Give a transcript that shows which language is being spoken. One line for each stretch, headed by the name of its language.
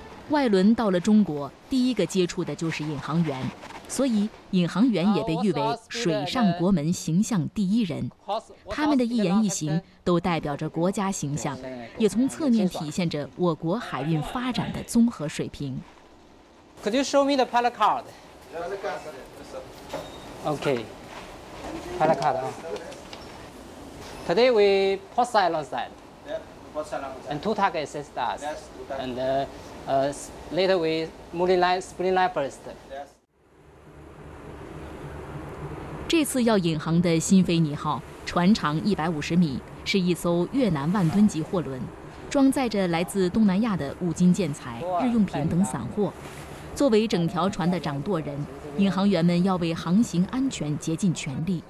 Chinese: 外轮到了中国，第一个接触的就是引航员，所以引航员也被誉为水上国门形象第一人。他们的一言一行都代表着国家形象，也从侧面体现着我国海运发展的综合水平。
English: Could you show me the pilot card? OK, pilot card. Today we port side alongside, and two tugs assist us, and. Later we spring line first.
Chinese: 这次要引航的新飞尼号，船长150米，是一艘越南万吨级货轮，装载着来自东南亚的五金建材、日用品等散货。作为整条船的掌舵人，引航员们要为航行安全竭尽全力。